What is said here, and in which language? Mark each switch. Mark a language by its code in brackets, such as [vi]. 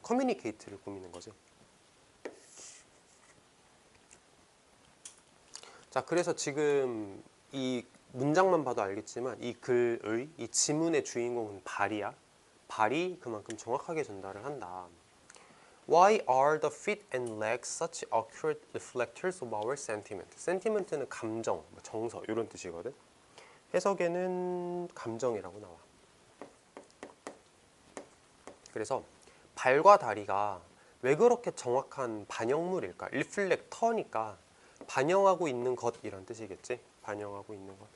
[ko] 커뮤니케이트를 꾸미는 거지. 자, 그래서 지금 이 문장만 봐도 알겠지만 이 글의, 이 지문의 주인공은 발이야. 발이 그만큼 정확하게 전달을 한다. [en] Why are the feet and legs such accurate reflectors of our sentiment? [ko] sentiment는 감정, 정서 이런 뜻이거든. 해석에는 감정이라고 나와. 그래서 발과 다리가 왜 그렇게 정확한 반영물일까? 리플렉터니까 반영하고 있는 것 이런 뜻이겠지. 반영하고 있는 것.